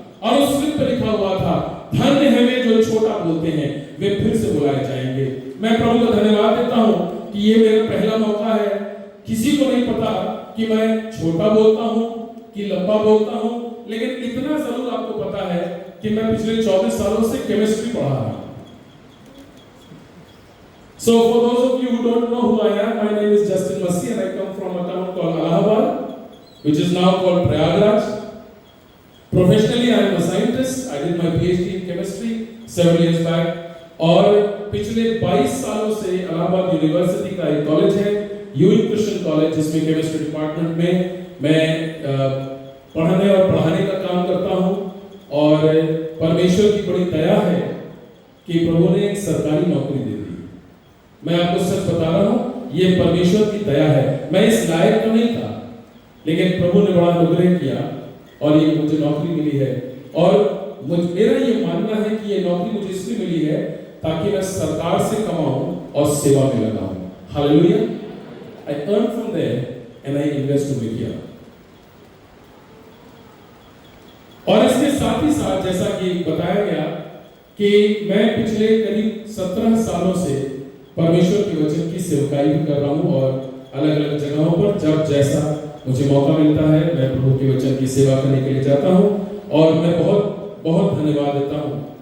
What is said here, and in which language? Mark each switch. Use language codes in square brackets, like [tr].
[hi] और उस स्लिप पर लिखा हुआ था, धन्य है वे जो छोटा बोलते हैं, वे फिर से बुलाए जाएंगे। मैं प्रभु का धन्यवाद देता हूँ कि ये मेरा पहला मौका है। किसी को नहीं पता कि मैं छोटा बोलता हूँ कि लंबा बोलता हूँ, लेकिन इतना जरूर आपको पता है कि मैं पिछले 24 सालों से केमिस्ट्री पढ़ा रहा हूँ। [en] So for those of you who don't know who I am, my name is Justin Masih and I come from a town called Allahabad, which is now called Prayagraj. Professionally, I am a scientist. I did my PhD in chemistry several years back. [hi] और पिछले 22 सालों से Allahabad university का एक college है, unique Christian college, जिसमें chemistry department में मैं पढ़ाने और पढ़ाने का काम करता हूँ। और परमेश्वर की बड़ी दया है कि प्रभु ने एक सरकारी नौकरी दे दी। मैं आपको सच बता रहा हूँ, ये परमेश्वर की दया है। मैं इस लायक तो नहीं था, लेकिन प्रभु ने बड़ा अनुग्रह किया और ये मुझे नौकरी मिली है। और मेरा ये मानना है कि ये नौकरी मुझे इसलिए मिली है ताकि मैं सरकार से कमाऊं और सेवा में लगाऊं। Hallelujah. [en] I earn from there and I invest to media. [hi] और इसके साथ ही साथ जैसा कि बताया गया कि मैं पिछले करीब 17 सालों से परमेश्वर के वचन की सेवकाई भी कर रहा हूँ, और अलग अलग जगहों पर जब जैसा मुझे मौका मिलता है मैं प्रभु के वचन की सेवा करने के लिए जाता हूँ। और मैं बहुत बहुत धन्यवाद देता हूँ